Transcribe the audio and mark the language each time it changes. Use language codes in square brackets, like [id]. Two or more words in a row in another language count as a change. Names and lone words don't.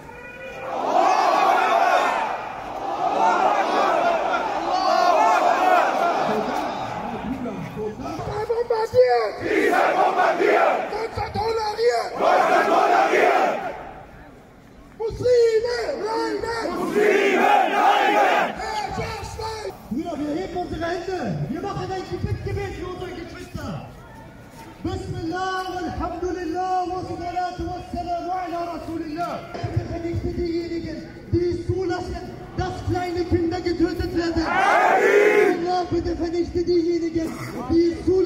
[de] Israel bombardiert! Deutschland toleriert! Deutschland toleriert! Muslime leiden! Muslime leiden! Herrscher schweigen! Brüder, wir heben unsere Hände. Wir machen ein Gebet für unsere Geschwister. [ar] بسم الله، الحمد لله، والصلاة والسلام على رسول الله. [de] Bitte vernichte diejenigen, die es zulassen, dass kleine Kinder getötet werden. Allah, bitte vernichte diejenigen, die es